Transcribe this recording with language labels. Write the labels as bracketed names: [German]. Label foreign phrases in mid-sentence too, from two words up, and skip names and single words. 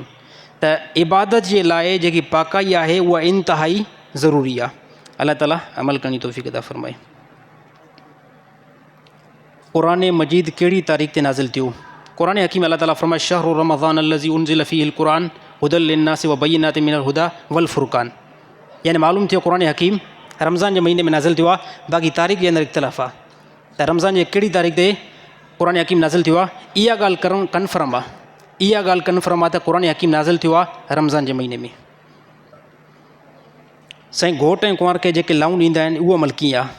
[Sindhi] त इबादत जे लाइ जेकी पाकाई आहे उहा इंतिहाई ज़रूरी आहे। अलाह ताला अमल करण जी तौफ़ीक़ अता फ़रमाए। क़ुरान मजीद कहिड़ी तारीख़ ते नाज़िल थियो? क़ुरान हकीम अलाह ताला फ़रमाए [Arabic] شهر رمضان الذي أنزل فيه القرآن هدى للناس وبينات من الهدى والفرقان. [Sindhi] यानी मालूम थियो क़ुरान हकीम रमज़ान जे महीने में नाज़िल थियो आहे। बाक़ी तारीख़ जे अंदरि इख़्तिलाफ़ आहे त रमज़ान जे कहिड़ी तारीख़ ते क़ुरान हकीम नाज़िल थियो आहे। इहा ॻाल्हि कन्फर्म आहे, इहा ॻाल्हि कन्फर्म आहे त क़ुरान हकीम नाज़िल थियो आहे रमज़ान जे महीने में। साईं घोट ऐं कुंवार खे जेके लाऊं ॾींदा आहिनि उहो अमल कीअं आहे?